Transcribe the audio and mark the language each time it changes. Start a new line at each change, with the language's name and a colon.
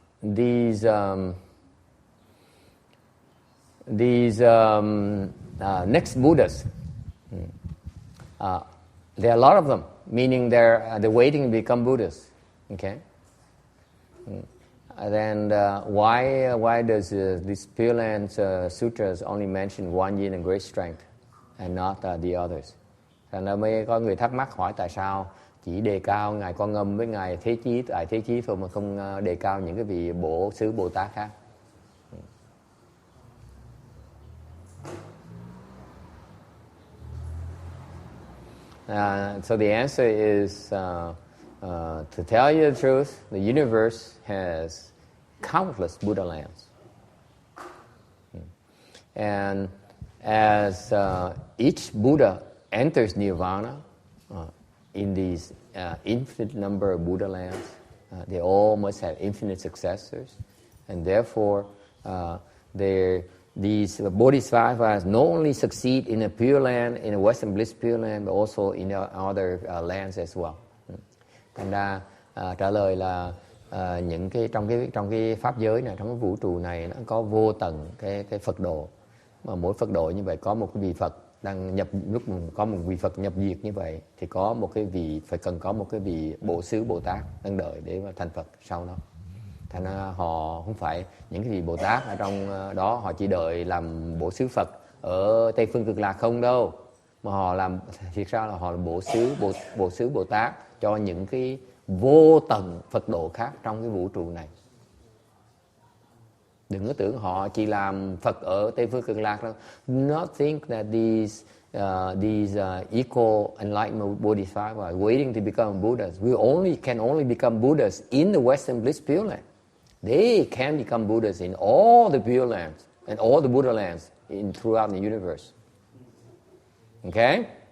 English: These next Buddhas, there are a lot of them, meaning they're waiting to become Buddhas. Okay. And why does this Pureland Sutras only mention one yin and great strength and not the others?
Vietnamese: Thành ra mới có người thắc mắc hỏi tại sao chỉ đề cao ngài Quan Âm với ngài Thế Chí, tại Thế Chí thôi mà không đề cao những cái vị bổ xứ Bồ Tát khác.
English: So the answer is, to tell you the truth, the universe has countless Buddha lands. And as each Buddha enters nirvana in these infinite number of Buddha lands, they all must have infinite successors. And therefore, these bodhisattvas not only succeed in a Pure Land, in a Western Bliss Pure Land, but also in other lands as well.
Vietnamese: Thành ra trả lời là những cái trong cái pháp giới này, trong cái vũ trụ này, nó có vô tận cái Phật độ, mà mỗi Phật độ như vậy có một cái vị Phật đang nhập, lúc có một vị Phật nhập diệt như vậy thì có một cái vị phải cần có một cái vị bổ xứ Bồ Tát đang đợi để mà thành Phật sau đó. Thành ra họ không phải những cái vị Bồ Tát ở trong đó họ chỉ đợi làm bổ xứ Phật ở Tây Phương Cực Lạc không đâu, mà họ làm thiệt ra là họ là bổ xứ Bồ Tát cho những cái vô tận Phật độ khác trong cái vũ trụ này. Đừng có tưởng họ chỉ làm Phật ở Tây Phương Cực Lạc đâu.
English: Not think that these equal enlightenment bodhisattvas are waiting to become Buddhas. We can only become Buddhas in the Western Bliss Pure Land. They can become Buddhas in all the Pure Lands. and all the Buddha lands throughout the universe. Okay?